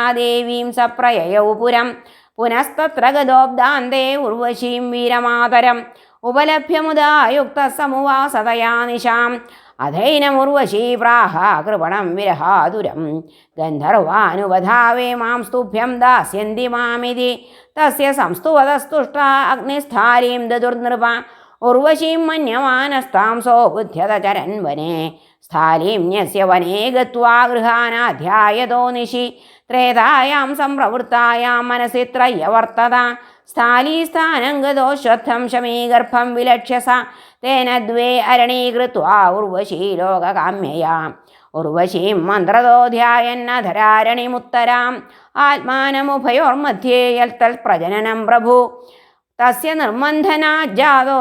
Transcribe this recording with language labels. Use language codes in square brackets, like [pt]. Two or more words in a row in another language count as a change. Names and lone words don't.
[sa] ദേവീം സപ്രയയൗ പുരം പുനസ്തത്ര ഗതോബ്ദാന്തേ ഉർവശീം വീരമാതരം ഉപലഭ്യമുദായുക്ത സമുവാസതയാ നിശാം അധൈനമുർവശീ പ്രാഹ കൃപണം വിരഹാതുരം ഗന്ധർവാനുവധാവേ മാം സ്തുഭ്യം ദാസ്യന്തി മാമിതി തസ്യ സംസ്തുവതസ്തുഷ്ട അഗ്നിസ്ഥാരീം ദദുർനൃപ ഉർവശീം മന്യമാനസ്താം സോബുദ്ധ്യത ചരൻ വനേ स्थालीं न्यस्य वने गत्वा गृहानाध्यायतो निशि त्रेतायां सम्प्रवृत्तायां मनसि त्रय्यवर्तता स्थालीस्थानं गतोऽश्वत्थं शमीगर्भं विलक्ष्य सा तेन द्वे अरणीकृत्वा उर्वशी लोककाम्यया उर्वशीं मन्त्रतो ध्यायन्नधरारणिमुत्तराम् आत्मानमुभयोर्मध्ये यल्तल्प्रजननं प्रभु तस्य निर्मन्थनाज्जातो